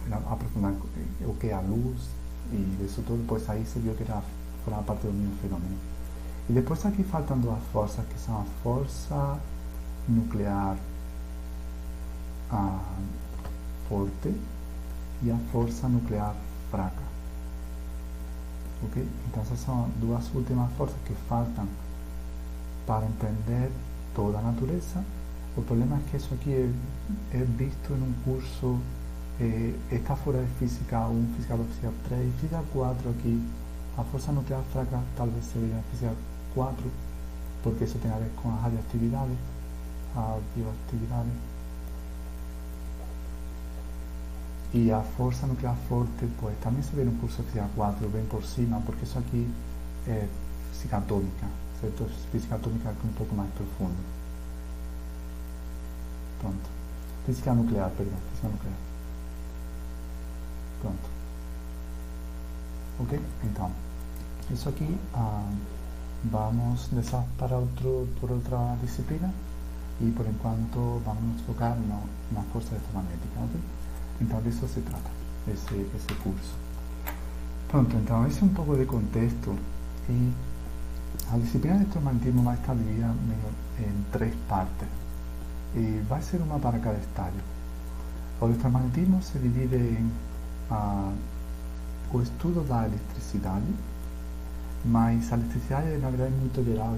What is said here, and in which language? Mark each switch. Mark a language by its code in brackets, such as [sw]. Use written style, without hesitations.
[pt] aprofundar o que é a luz [es] y eso todo, pues ahí se vio que formaba parte del mismo fenómeno. Y después aquí faltan dos fuerzas que son la fuerza nuclear forte [pt] e a força nuclear fraca. [es] Ok? [pt] Então essas são duas últimas forças que faltam para entender toda a natureza. O problema é que isso aqui é visto em um curso, está fora de Física 1, Física 2, Física 3, Física 4 aqui. A força nuclear fraca talvez se veja em Física 4, porque isso tem a ver com a radioatividade, a bioactividade. [es] Y a fuerza nuclear forte, pues también se ve en un curso de física 4, ven por cima, porque eso aquí es física atómica, ¿cierto? Es física atómica un poco más profundo. Pronto. Física nuclear, perdón, física nuclear. Pronto. Ok, entonces, eso aquí vamos para por otra disciplina y [pt] por enquanto [es] vamos a enfocarnos en la fuerza electromagnética, ¿ok? [pt] Então disso se trata, esse curso. Pronto, então esse é um pouco de contexto e a disciplina de eletromagnetismo vai estar dividida em 3 partes e vai ser uma para cada estágio. O eletromagnetismo se divide em o estudo da eletricidade, mas a eletricidade na verdade é muito geral.